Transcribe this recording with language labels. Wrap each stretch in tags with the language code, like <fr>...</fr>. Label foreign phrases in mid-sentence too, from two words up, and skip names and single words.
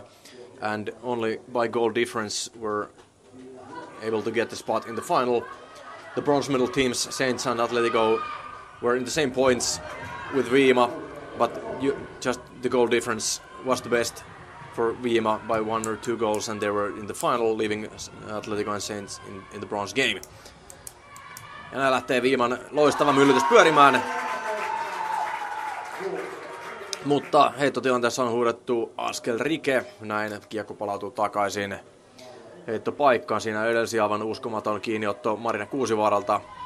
<en>And only by goal difference were able to get the spot in the final. The bronze medal teams, Saints and Atletico, were in the same points with Viima, but just the goal difference was the best for Viima by 1 or 2 goals, and they were in the final, leaving Atletico and Saints in the bronze game.</en> <fi>Ja näin lähtee Viiman loistava myllytys pyörimään. Mutta heittotilanteessa on huudettu askel rike. Näin kiekko palautuu takaisin heittopaikkaan. Siinä edelsi aivan uskomaton kiinniotto Marina Kuusivaaralta.</fi>